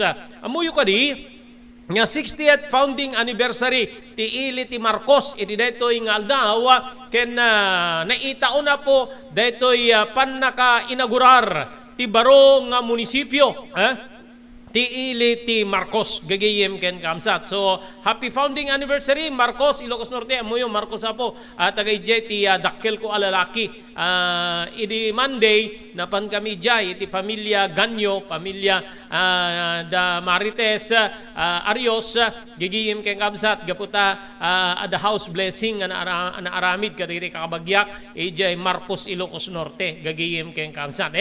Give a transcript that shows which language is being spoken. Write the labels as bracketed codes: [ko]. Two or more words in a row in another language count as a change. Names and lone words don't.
[ilo] Amuyo kadi nga [en] 60th founding anniversary [ilo] ti ili ti Marcos iti daytoy nga aldaw ken naitaon na po daytoy pannaka inaugurar ti baro nga munisipyo ti Ili ti Marcos gagayem ken kamsat. [en] So happy founding anniversary [ilo] Marcos Ilocos Norte amuyo Marcos apo at tagay ti dakkel ko alalaki. Idi Monday napan kami jay iti pamilya Ganyo, pamilya da Marites Arios gagayem ken kamsat gaputa ada [en] house blessing [ilo] ana aramid kadiri kakabagyak ijay Marcos Ilocos Norte gagayem ken kamsat.